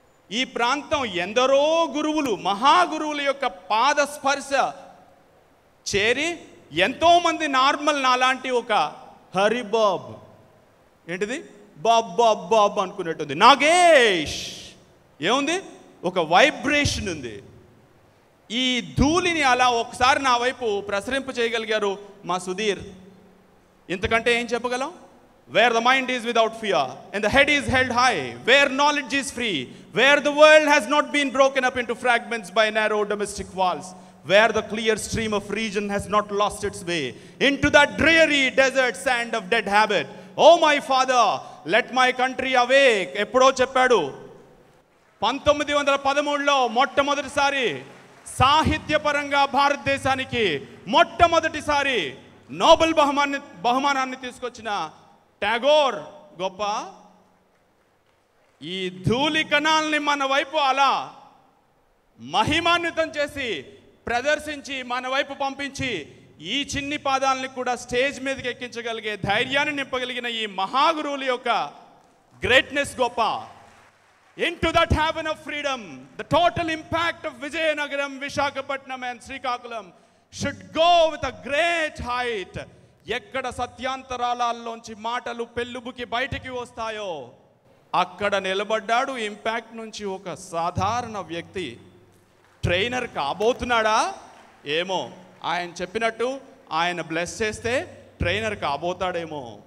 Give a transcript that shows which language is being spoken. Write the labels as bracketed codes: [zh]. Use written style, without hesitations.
[te] ఈ ప్రాంతం ఎందరో గురువులు, మహాగురువుల యొక్క పాద స్పర్శ చేరి ఎంతోమంది నార్మల్ నాలాంటి ఒక హరిబాబ్, ఏంటిది బాబ్ బాబ్ బాబ్ అనుకునేట్టుంది. నాగేష్ ఏముంది? ఒక వైబ్రేషన్ ఉంది. ఈ ధూళిని అలా ఒకసారి నా వైపు ప్రసరింప చేయగలిగారు మా సుధీర్. ఇంతకంటే ఏం చెప్పగలం? [en] Where the mind is without fear and the head is held high, where knowledge is free, where the world has not been broken up into fragments by narrow domestic walls, where the clear stream of reason has not lost its way into that dreary desert sand of dead habit. Oh my father, let my country awake. [te] ఎప్పుడో చెప్పాడు. 1913లో మొట్టమొదటిసారి సాహిత్యపరంగా భారతదేశానికి మొట్టమొదటిసారి Nobel బహుమానాన్ని తీసుకొచ్చిన టాగోర్ గొప్ప. ఈ ధూళి కణాలని మన వైపు అలా మహిమాన్వితం చేసి ప్రదర్శించి మన వైపు పంపించి ఈ చిన్ని పాదాలని కూడా స్టేజ్ మీదకి ఎక్కించగలిగే ధైర్యాన్ని నింపగలిగిన ఈ మహాగురువుల యొక్క గ్రేట్నెస్ గొప్ప. [en] Into that heaven of freedom, the total impact of Vijayanagaram, Visakhapatnam and Srikakulam should go with a great height. [te] ఎక్కడ సత్యాంతరాలలోంచి మాటలు పెళ్ళుబుకి బయటికి వస్తాయో అక్కడ నిలబడ్డాడు ఇంపాక్ట్ నుంచి ఒక సాధారణ వ్యక్తి. ట్రైనర్ కాబోతున్నాడా ఏమో, ఆయన చెప్పినట్టు ఆయన బ్లెస్ చేస్తే ట్రైనర్ కాబోతాడేమో.